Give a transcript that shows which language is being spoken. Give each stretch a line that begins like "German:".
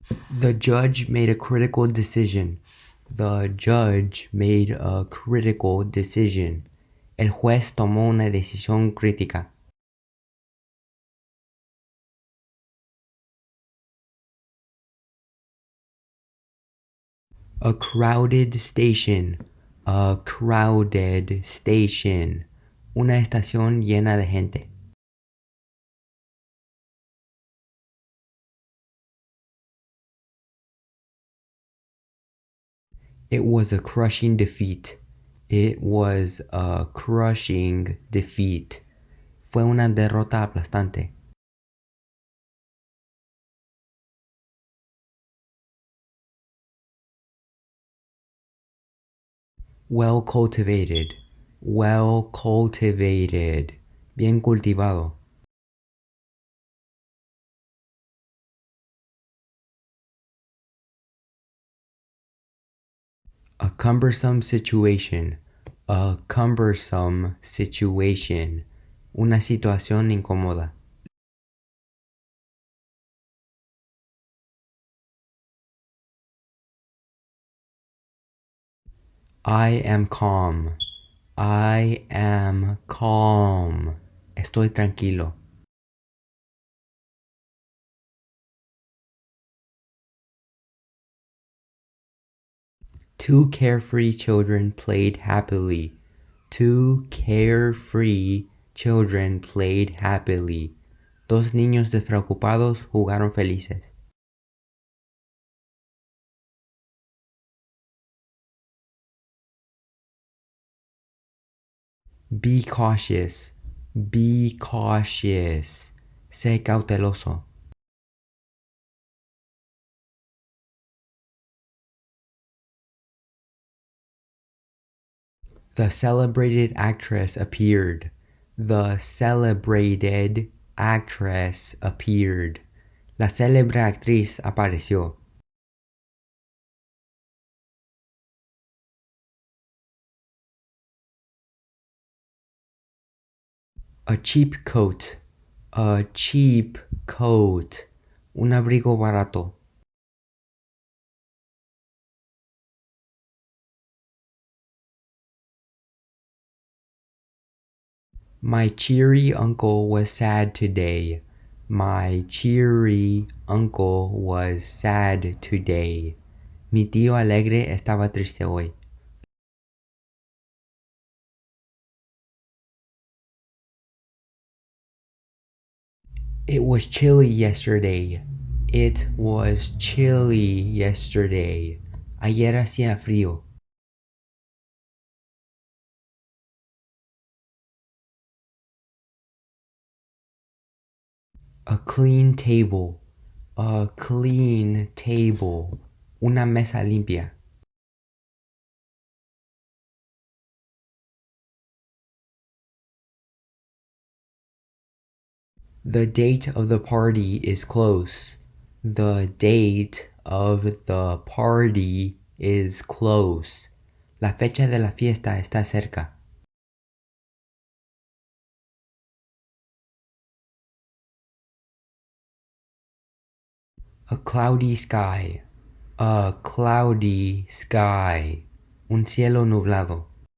English: The judge made a critical decision. The judge made a critical decision.
Spanish: El juez tomó una decisión crítica.
English: A crowded station. A crowded station.
Spanish: Una estación llena de gente.
English: It was a crushing defeat. It was a crushing defeat.
Spanish: Fue una derrota aplastante.
English: Well cultivated. Well cultivated.
Spanish: Bien cultivado.
English: A cumbersome situation. A cumbersome situation.
Spanish: Una situación incómoda.
English: I am calm. I am calm.
Spanish: Estoy tranquilo.
English: Two carefree children played happily. Two carefree children played happily.
Spanish: Dos niños despreocupados jugaron felices.
English: Be cautious. Be cautious.
Spanish: Sé cauteloso.
English: The celebrated actress appeared. The celebrated actress appeared.
Spanish: La célebre actriz apareció.
English: A cheap coat. A cheap coat.
Spanish: Un abrigo barato.
English: My cheery uncle was sad today. My cheery uncle was sad today.
Spanish: Mi tío alegre estaba triste hoy.
English: It was chilly yesterday. It was chilly yesterday.
Spanish: Ayer hacía frío.
English: A clean table. A clean table.
Spanish: Una mesa limpia.
English: The date of the party is close. The date of the party is close.
Spanish: La fecha de la fiesta está cerca.
English: A cloudy sky. A cloudy sky.
Spanish: Un cielo nublado.